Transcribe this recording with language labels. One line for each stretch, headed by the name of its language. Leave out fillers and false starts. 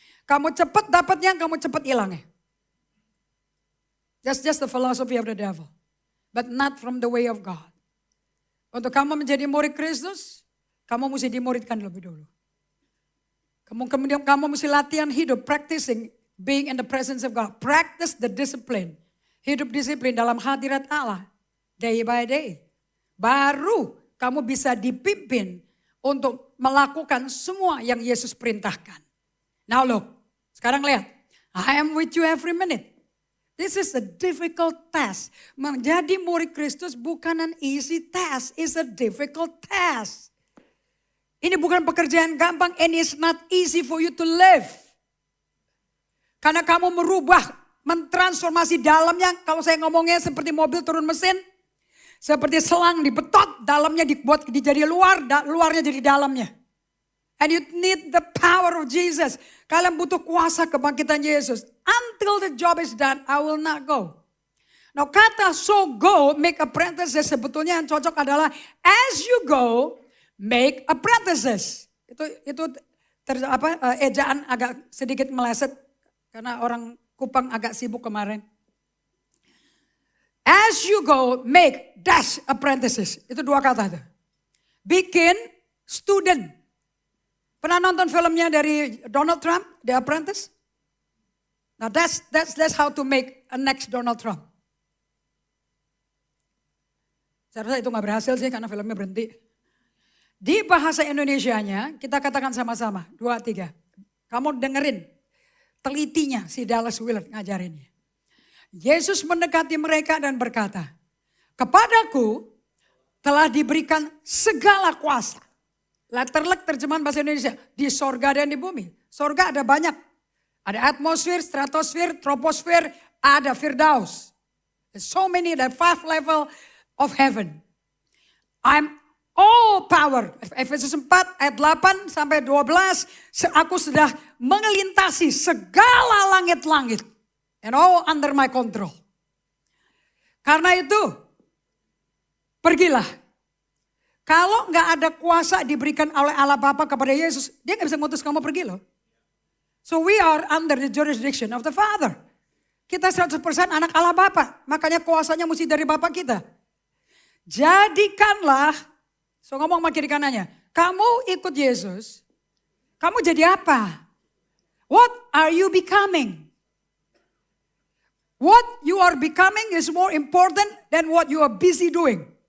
Indonesian: Kamu cepet dapatnya, kamu cepet hilangnya.
English: That's just the philosophy of the devil. But not from the way of God.
Indonesian: Untuk kamu menjadi murid Kristus, kamu mesti dimuridkan lebih dulu. Kemudian kamu mesti latihan hidup,
English: practicing, being in the presence of God. Practice the discipline.
Indonesian: Hidup disiplin dalam hadirat Allah,
English: day by day.
Indonesian: Baru kamu bisa dipimpin untuk melakukan semua yang Yesus perintahkan.
English: Now look,
Indonesian: sekarang lihat.
English: I am with you every minute. This is a difficult task.
Indonesian: Menjadi murid Kristus bukan
English: an easy task. It's a difficult task.
Indonesian: Ini bukan pekerjaan gampang
English: and it's not easy for you to live.
Indonesian: Karena kamu merubah, mentransformasi dalamnya. Kalau saya ngomongnya seperti mobil turun mesin. Seperti selang dibetot, dalamnya dibuat jadi luar, luarnya jadi dalamnya.
English: And you need the power of Jesus.
Indonesian: Kalian butuh kuasa kebangkitan Yesus.
English: Until the job is done, I will not go.
Indonesian: Nah, kata
English: so go, make apprentices
Indonesian: sebetulnya yang cocok adalah
English: as you go, make apprentices.
Indonesian: Itu ejaan agak sedikit meleset karena orang Kupang agak sibuk kemarin.
English: As you go, make dash apprentices.
Indonesian: Itu dua kata itu. Bikin student. Pernah nonton filmnya dari Donald Trump, The Apprentice?
English: Now that's how to make a next Donald Trump.
Indonesian: Saya rasa itu gak berhasil sih karena filmnya berhenti. Di bahasa Indonesianya kita katakan sama-sama, 2, 3. Kamu dengerin telitinya si Dallas Willard ngajarinnya. Yesus mendekati mereka dan berkata, kepadaku telah diberikan segala kuasa. Letterlek terjemahan bahasa Indonesia. Di sorga dan di bumi. Sorga ada banyak. Ada atmosfer, stratosfer, troposfer, ada firdaus.
English: There's so many, the 5 level of heaven. I'm all power.
Indonesian: Efesus 4 ayat 8 sampai 12. Aku sudah mengelintasi segala langit-langit.
English: And all under my control.
Indonesian: Karena itu, pergilah. Kalau nggak ada kuasa diberikan oleh Allah Bapa kepada Yesus, dia nggak bisa ngutus kamu pergi loh.
English: So we are under the jurisdiction of the Father.
Indonesian: Kita 100% anak Allah Bapa, makanya kuasanya mesti dari Bapa kita. Jadikanlah, so ngomong sama kiri kanannya, kamu ikut Yesus, kamu jadi apa?
English: What are you becoming? What you are becoming is more important than what you are busy doing.